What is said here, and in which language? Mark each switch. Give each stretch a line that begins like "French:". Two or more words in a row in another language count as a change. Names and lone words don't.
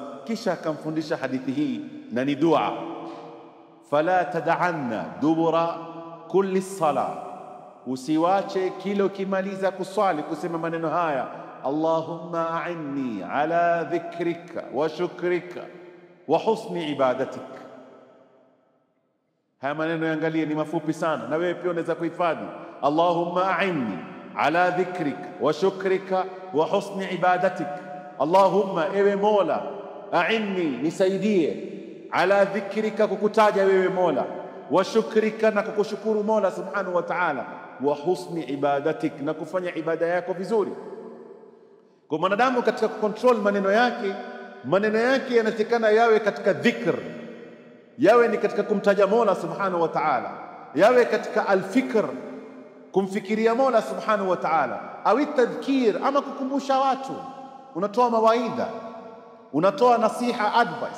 Swahili: Kisha akamfundisha hadithi hii, na ni dua:
Arabic: فلا تدعن دبر كل صلاة,
Swahili: usiwache kila ukimaliza kuswali kusema maneno haya:
Arabic: اللهم أعني على ذكرك وشكرك وحسن عبادتك.
Swahili: Haya maneno yangalie, ni mafupi sana, na wewe pia unaweza kuhifadhi:
Arabic: اللهم أعني على ذكرك وشكرك وحسن عبادتك. Allahumma,
Swahili: ewe Mola, a'inni, nisaidie,
Arabic: على ذكرك,
Swahili: kukutaja wewe Mola,
Arabic: وشكرك,
Swahili: na kukushukuru Mola
Arabic: سبحانه وتعالى, وحسن عبادتك,
Swahili: na kufanya ibada yako vizuri. Kwa mwanadamu katika kucontrol maneno yake yanatakana yawe katika dhikr, yawe ni katika kumtaja Mola
Arabic: سبحانه وتعالى,
Swahili: yawe katika alfikr, kumfikiria Mola
Arabic: سبحانه وتعالى,
Swahili: au tadhkir, ama kukumbusha watu, unatoa mawaidha, unatoa nasiha, advice.